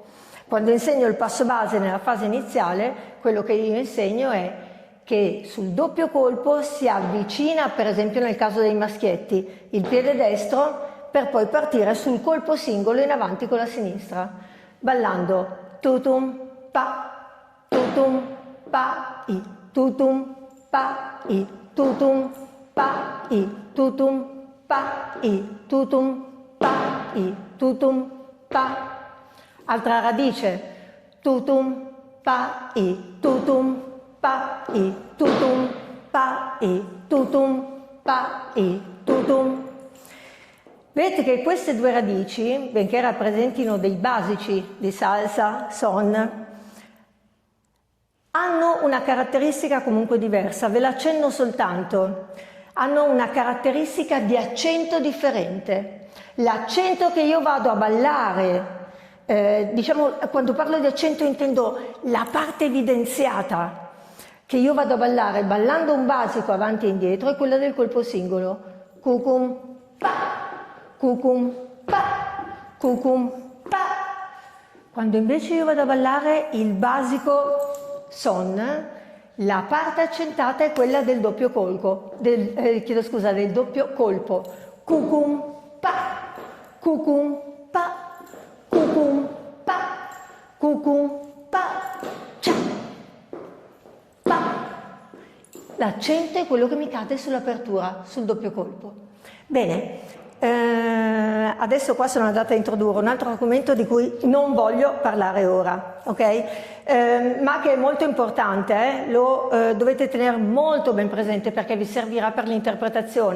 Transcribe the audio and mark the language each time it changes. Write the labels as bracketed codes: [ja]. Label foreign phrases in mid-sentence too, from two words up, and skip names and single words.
[it] Quando insegno il passo base nella fase iniziale, quello che io insegno è che sul doppio colpo si avvicina, per esempio nel caso dei maschietti, il piede destro per poi partire sul colpo singolo in avanti con la sinistra, ballando tutum pa, tutum pa i, tutum pa i, tutum pa i, tutum pa i, tutum pa i, tutum pa. Altra radice, tutum pa i, tutum pa i, tutum pa i, tutum pa i, tutum. Vedete che queste due radici, benché rappresentino dei basici di salsa, son, hanno una caratteristica comunque diversa, ve l'accenno soltanto. Hanno una caratteristica di accento differente. L'accento che io vado a ballare, diciamo, quando parlo di accento intendo la parte evidenziata che io vado a ballare ballando un basico avanti e indietro, è quella del colpo singolo. Cucum pa, cucum pa, cucum pa. Quando invece io vado a ballare il basico son, la parte accentata è quella del doppio colpo, del doppio colpo. Cucum pa, cucum pa, cucum pa, cucum pa, cia, pa. L'accento è quello che mi cade sull'apertura, sul doppio colpo. Bene, adesso qua sono andata a introdurre un altro argomento di cui non voglio parlare ora, ok? Ma che è molto importante, lo dovete tenere molto ben presente perché vi servirà per l'interpretazione.